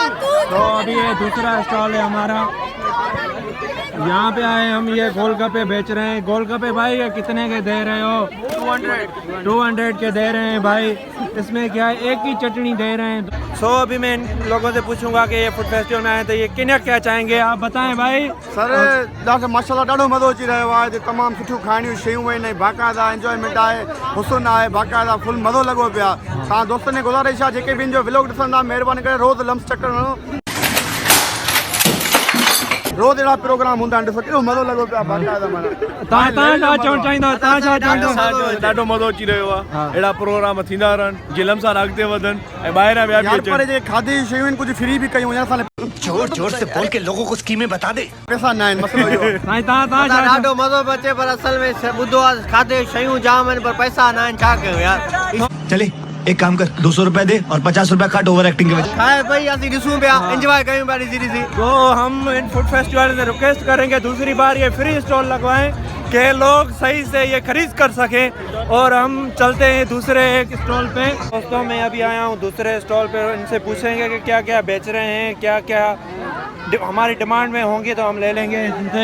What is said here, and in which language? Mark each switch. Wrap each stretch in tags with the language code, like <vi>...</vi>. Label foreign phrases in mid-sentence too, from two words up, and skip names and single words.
<ur>تو ابھی یہ دوسرا اسٹال ہے ہمارا، یہاں پہ آئے ہم. یہ گول گپے بیچ رہے ہیں. گول گپے بھائی یہ کتنے کے دے رہے ہو? 200 کے دے رہے ہیں بھائی. اس میں کیا ہے، ایک ہی چٹنی دے رہے ہیں۔ سو ابھی میں ان لوگوں سے پوچھوں گا کہ یہ</ur> <en>food festival</en> <ur>میں آئے تو یہ کنیا کیا چاہیں گے، آپ بتائیں بھائی.</ur> <sd>सर माशाल्लाह ॾाढो मज़ो अची रहियो आहे। हिते तमामु सुठियूं खाइणियूं शयूं आहिनि, बाक़ाइदा एंजॉयमेंट आहे, हुस्न आहे, बाक़ाइदा फुल मज़ो लॻो पियो आहे। तव्हां दोस्तनि जी गुज़ारिश आहे जेके बि इन जो व्लॉग ॾिसंदा, महिरबानी करे रोज़ लम्स चक्कर वञो। रोज़ अहिड़ा प्रोग्राम हूंदा आहिनि, ॾिसो केॾो मज़ो लॻो पियो आहे बाक़ाइदा। माना तव्हां छा चवणु चाहींदो? तव्हां छा चाहींदो? ॾाढो मज़ो अची रहियो आहे। अहिड़ा प्रोग्राम थींदा रहनि जीअं लम्सार अॻिते वधनि ऐं ॿाहिरां ॿिया बि यार पर जे खाधे जी शयूं आहिनि कुझु फ्री बि कयूं। असां</sd> <ur>زور زور سے بول کے لوگوں کو اسکیمیں بتا دے.</ur> <sd>पैसा न आहिनि मसलो इहो। ॾाढो मज़ो पियो अचे, पर असल में ॿुधो आहे खाधे शयूं जाम आहिनि पर पैसा न आहिनि, छा कयूं यार।</sd> <ur>چلے ایک کام کر، 200 روپے دے اور 50 روپے کاٹ</ur> <en>over acting</en> <ur>کے وجہ.</ur> <sd>खाए भाई असीं ॾिसूं पिया, एंजॉय कयूं पिया ॾिसी ॾिसी।</sd> <ur>تو ہم ان</ur> <en>food festival</en> <ur>سے ریکویسٹ کریں گے دوسری بار یہ</ur> <en>free stall</en> <ur>لگوائیں کہ لوگ صحیح سے یہ خرید کر سکیں. اور ہم چلتے ہیں دوسرے ایک اسٹال پہ۔ دوستو میں ابھی آیا ہوں دوسرے اسٹال پہ، ان سے پوچھیں گے کہ کیا کیا بیچ رہے ہیں، کیا کیا ہماری ڈیمانڈ میں ہوں گے تو ہم لے لیں گے ان سے.</ur>